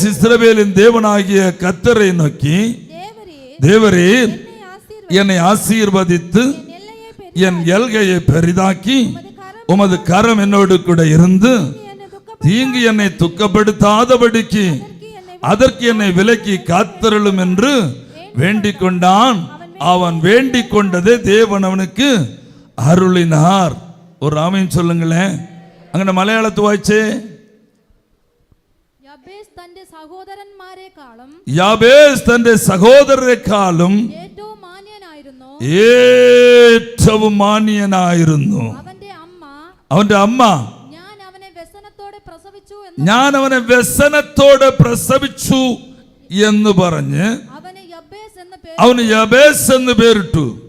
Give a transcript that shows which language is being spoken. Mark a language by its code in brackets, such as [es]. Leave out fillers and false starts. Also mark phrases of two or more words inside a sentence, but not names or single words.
[ta] யாபேஸ் இஸ்ரவேலின் தேவனாகிய கர்த்தரை நோக்கி, தேவரீர் என்னை ஆசீர்வதித்து என் எல்கையை பெரிதாக்கி உமது கரம் என்னோடு கூட இருந்து தீங்கு என்னை துக்கப்படுத்தாதபடிக்கு அதற்கு என்னை விலக்கி காத்தருளும் என்று வேண்டிக் கொண்டான். அவன் வேண்டிக் கொண்டதே தேவன் அவனுக்கு அருளினார். ஒரு ஆமீன் சொல்லுங்களேன். [ml] അങ്ങനെ മലയാളത്തിൽ വായിച്ചേ. യാബേസ് തന്റെ സഹോദരന്മാരെക്കാളും യാബേസ് തന്റെ സഹോദരരെക്കാളും ഏറ്റവും മാന്യനായിരുന്നു. അവന്റെ അമ്മ ഞാൻ അവനെ വ്യസനത്തോടെ പ്രസവിച്ചു എന്ന് പറഞ്ഞ് അവന് യാബേസ് എന്ന് പേരിട്ടു.